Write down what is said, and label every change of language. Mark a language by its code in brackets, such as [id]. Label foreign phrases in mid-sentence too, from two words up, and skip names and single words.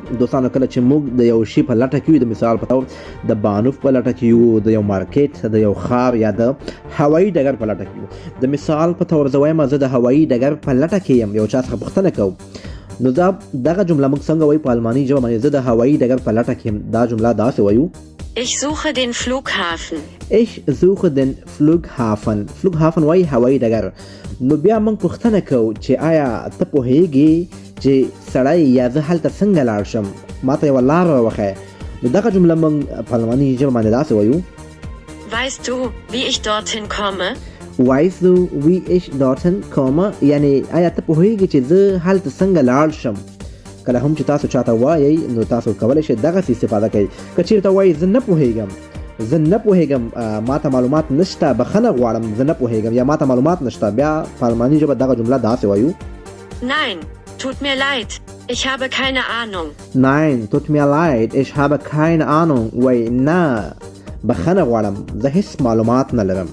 [ps] دوستانو، کله چې موږ د یو شي په لټه کې یو، د مثال په تور د بانوف په لټه کې یو، د یو مارکیټ، د یو ښار یا د هوایي ډګر په لټه کې یو. د مثال په تور زه وایم زه د هوایي ډګر په لټه کې یم، یو چا څخه پوښتنه کوم، نو دغه جمله موږ څنګه وایو په الماني ژبه باندې؟ زه د هوایي ډګر په لټه کې یم. دا جمله داسې وایو: [de] Ich suche den Flughafen. Ich suche den Flughafen. [ps] Flughafen وایي هوایي ډګر. نو بیا موږ پوښتنه کوو چې آیا ته پوهیږې چې سړی یا زه هلته څنګه لاړ شم؟ ماته یوه لار راوښیه. نو دغه جمله موږ په الماني ژبه باندې داسې وایو: [de] Weißt du, wie ich dorthin komme? Weißt du, wie ich dorthin komme؟ [ps] یعنې آیا ته پوهیږې چې زه هلته څنګه لاړ شم؟ کله هم چې تاسو چاته وایئ نو تاسو کولی شئ دغسې استفاده کوئ. که چېرته وایئ زه نه پوهیږم، ماته معلومات نشته، بخښنه غواړم، زه نه پوهیږم یا ماته معلومات نشته، بیا په الماني ژبه دغه جمله داسې وایو: [de] Nein, tut mir leid, ich habe keine Ahnung. Nein, tut mir leid, ich habe keine Ahnung. [ps] وایي نه، بخښنه غواړم، زه هیڅ معلومات نه لرم.